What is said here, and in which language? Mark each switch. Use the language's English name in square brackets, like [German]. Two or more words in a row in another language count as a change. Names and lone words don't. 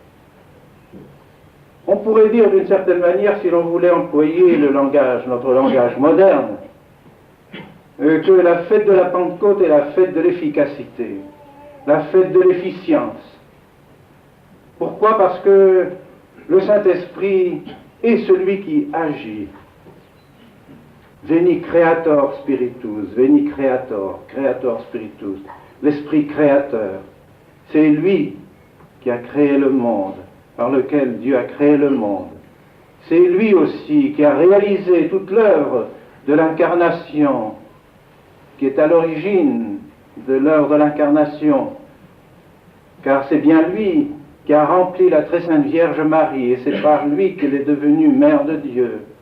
[French] On pourrait dire d'une certaine manière, si l'on voulait employer notre langage moderne, que la fête de la Pentecôte est la fête de l'efficacité, la fête de l'efficience. Pourquoi? Parce que le Saint-Esprit est celui qui agit. [Latin] Veni creator spiritus, veni creator spiritus, [French] l'Esprit créateur. C'est lui qui a créé le monde, par lequel Dieu a créé le monde. C'est lui aussi qui a réalisé toute l'œuvre de l'incarnation, qui est à l'origine de l'œuvre de l'incarnation, car c'est bien lui qui a rempli la très sainte Vierge Marie, et c'est par lui qu'elle est devenue Mère de Dieu.